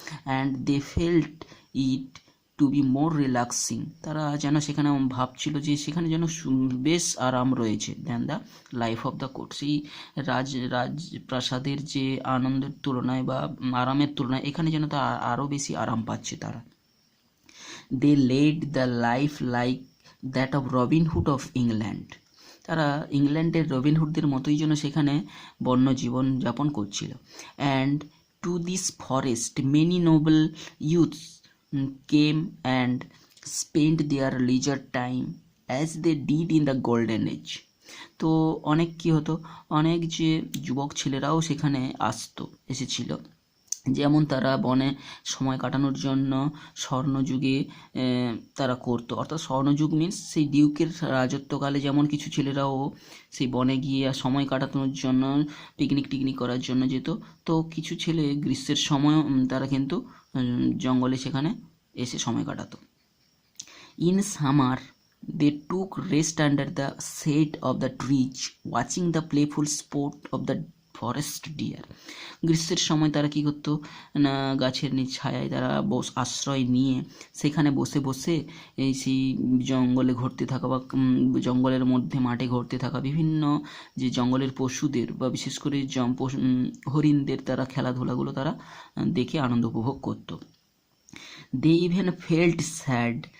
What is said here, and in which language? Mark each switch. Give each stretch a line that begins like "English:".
English: and they felt it to be more relaxing,
Bangla: তারা যেন সেখানে ভাবছিল যে সেখানে যেন বেশ আরাম রয়েছে,
English: than the life of the court,
Bangla: সেই রাজপ্রাসাদের যে আনন্দের তুলনায় বা আরামের তুলনায় এখানে যেন তা আরও বেশি আরাম পাচ্ছে তারা।
English: they led the life like that of Robin Hood of England,
Bangla: তারা ইংল্যান্ডের রবিনহুডদের মতোই যেন সেখানে বন্য জীবন যাপন করছিল।
English: And to this forest many noble youths came and spent their leisure time as they did in the golden age.
Bangla: তো অনেক কি হতো, অনেক যে যুবক ছেলেরাও সেখানে এসেছিল, যেমন তারা বনে সময় কাটানোর জন্য স্বর্ণযুগে তারা করতো। অর্থাৎ স্বর্ণযুগ মিন্স সেই ডিউকের রাজত্বকালে যেমন কিছু ছেলেরাও সেই বনে গিয়ে সময় কাটানোর জন্য পিকনিক করার জন্য যেত, তো কিছু ছেলে গ্রীষ্মের সময় তারা কিন্তু জঙ্গলে সেখানে এসে সময় কাটাতো।
English: In summer they took rest under the shade of the trees watching the playful sport of the forest deer.
Bangla: গ্রীষ্মের সময় তারা কী করতো না, গাছের ছায়ায় তারা আশ্রয় নিয়ে সেখানে বসে বসে সেই জঙ্গলে ঘুরতে থাকা বা জঙ্গলের মধ্যে মাঠে ঘুরতে থাকা বিভিন্ন যে জঙ্গলের পশুদের বা বিশেষ করে হরিণদের তারা খেলাধুলাগুলো তারা দেখে আনন্দ উপভোগ করতো।
English: They even felt sad